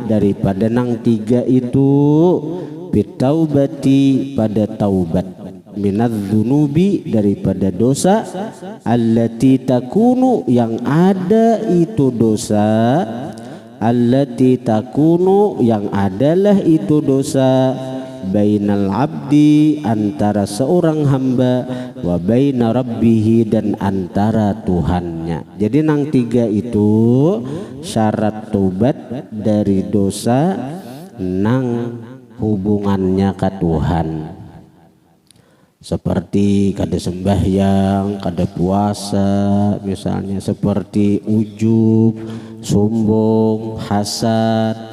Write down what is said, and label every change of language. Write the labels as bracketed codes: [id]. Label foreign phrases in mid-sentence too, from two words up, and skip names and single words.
[bjn] daripada nang 3 itu, bitaubati pada taubat, minadzunubi daripada dosa, [ar] allati takunu [bjn] yang ada itu dosa, [ar] allati takunu [bjn] yang adalah itu dosa, [ar] bainal abdi [bjn] antara seorang hamba, [ar] wa baina rabbihi [id] dan antara Tuhannya. [bjn] Jadi nang 3 itu syarat tobat dari dosa nang hubungannya ke Tuhan. Seperti kada sembahyang, kada puasa misalnya, seperti ujub, sombong, hasad.